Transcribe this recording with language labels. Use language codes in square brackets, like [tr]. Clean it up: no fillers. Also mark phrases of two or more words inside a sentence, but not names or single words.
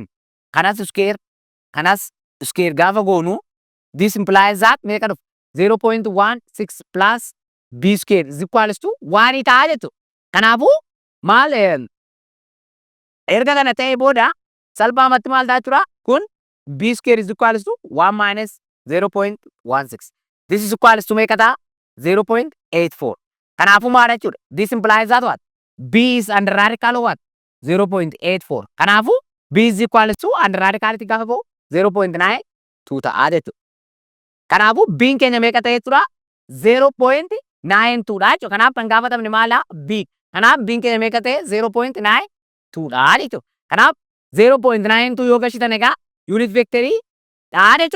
[om] Kanas square gaafa goonu. [en] This implies that [om] meeqa dhufu? [en] 0.16 plus b square is equals to 1 [om] ta'a jettu. Kanaafuu maal erga kana ta'e booda salphaamatti maal ta'a jechuudha? [en] Kun b square is equals to 1 minus 0.16. This is equals to [om] meeqa ta'a? [en] 0.84. [om] Kanaafuu maal jechuudha? [en] This implies that what? B is under radical of what? 0.84. Kanaafuu B is equals to under radicality [om] gaafa ba'u [en] 0.92 [om] ta'a jechuudha. Kanaafuu B keenya meeqa ta'e jechuudha? 0.92 dha jechuudha. Kanaaf kan gaafatamne maala? B. Kanaaf B keenya meeqa ta'e? 0.92 dha jechuudha. Kanaaf 0.92 yoo gashitan egaa [en] unit vectorii [om] dha jechuudha.